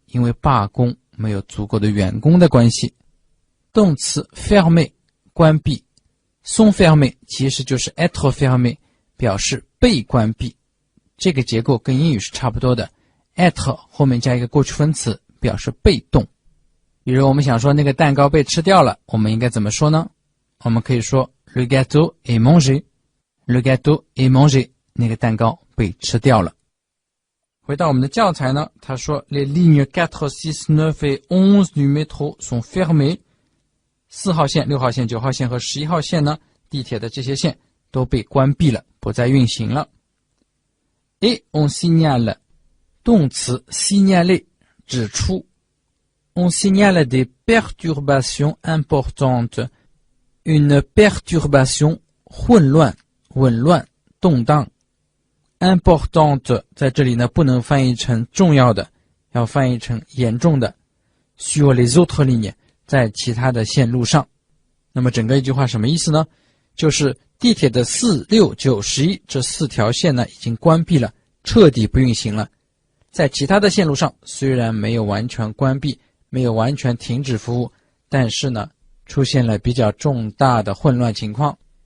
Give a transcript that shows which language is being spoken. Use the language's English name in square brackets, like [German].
[Chinese] 因为罢工没有足够的员工的关系。动词 fermé 关闭， [French] sont fermées [Chinese] 其实就是 être fermé 表示被关闭，这个结构跟英语是差不多的， être 后面加一个过去分词表示被动。比如我们想说那个蛋糕被吃掉了，我们应该怎么说呢？我们可以说 [French] le gâteau est mangé， [Chinese] le gâteau est mangé 那个蛋糕被吃掉了。回到我们的教材呢，他说 [French] les lignes 4, 6, 9 et 11 du métro sont fermées， [Chinese] 4号线、6号线、9号线和11号线呢，地铁的这些线都被关闭了，不再运行了。 [French] et on signale 动词 signaler [Chinese] 指出， [French] on signale des perturbations importantes， une perturbation [Chinese] 混乱、紊乱、动荡。 importante 在这里呢不能翻译成重要的，要翻译成严重的。 [French] sur les autres lignes [Chinese] 在其他的线路上。那么整个一句话什么意思呢？就是地铁的4、6、9、11这4条线呢已经关闭了，彻底不运行了。在其他的线路上虽然没有完全关闭，没有完全停止服务，但是呢出现了比较重大的混乱情况。